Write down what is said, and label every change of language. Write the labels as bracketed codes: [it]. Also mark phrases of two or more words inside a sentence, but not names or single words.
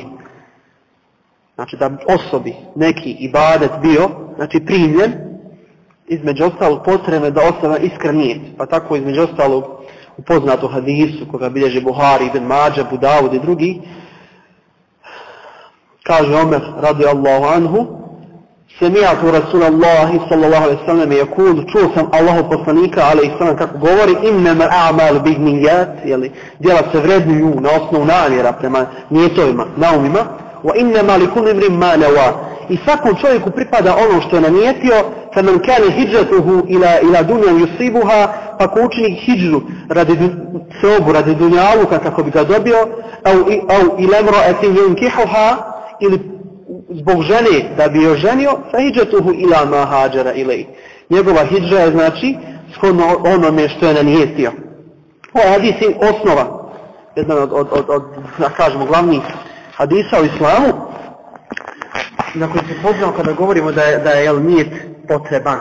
[bs] Znači da osobi neki ibadet bio, znači, primljen, između ostalog potrebno da osoba iskren nijet. Pa tako između ostalog u poznatu hadisu koga bilježe Buhari, Ibn Mađa, Abu Davud i drugi, kaže Omer [ar] رضي الله عنه: سمعت رسول الله صلى الله عليه وسلم يقول, [bs] čuo sam Allahov poslanika [ar] عليه السلام [bs] kako govori: [ar] إنما الأعمال بالنيات, [bs] djela se vrednuju na osnovu namjera, prema nijetovima, naumima, [ar] وإنما لكل امرئ ما نوى, [bs] i svakom čovjeku pripada ono što je nanijetio. [ar] فمن كان هجرته إلى دنيا يصيبها, [bs] pa ko učini hidžru radi seobu, radi dunjaluka kako bi ga dobio, [ar] أو إلى امرأة ينكحها, [bs] ili zbog žene da bi joj ženio, [ar] فهجرته إلى ما هاجر إليه. [bs] Njegova hidžra je, znači, shodno onome što je nanijetio. Ovo hadis je osnova, jedan od da kažemo, glavnih hadisa u islamu, na koji se poznamo kada govorimo da je nijet potreban.